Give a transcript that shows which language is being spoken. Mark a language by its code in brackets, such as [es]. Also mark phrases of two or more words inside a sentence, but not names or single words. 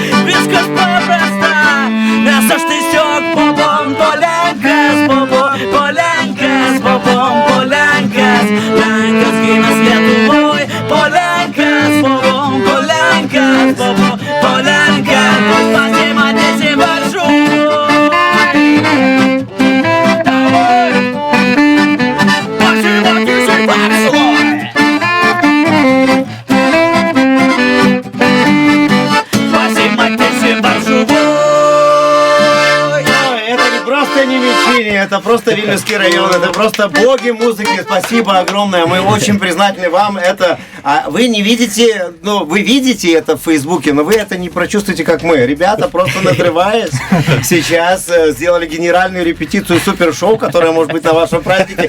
[lt] Viskas paprasta, nes aš tiesiog Polenkas, Polenkas, Lenkas gimęs Lietuvoj, Polenkas, Polenkas, pasimatysi važiuoj. Pasimatysi važiuoj. Pasimatysi važiuoj. [ru] Это не просто Немечини, это просто Вильнюсский район, это просто боги музыки. Спасибо огромное, мы очень признательны вам. Это вы не видите, ну вы видите это в Фейсбуке, но вы это не прочувствуете, как мы. Ребята, просто надрываясь, сейчас сделали генеральную репетицию супершоу, которое может быть на вашем празднике.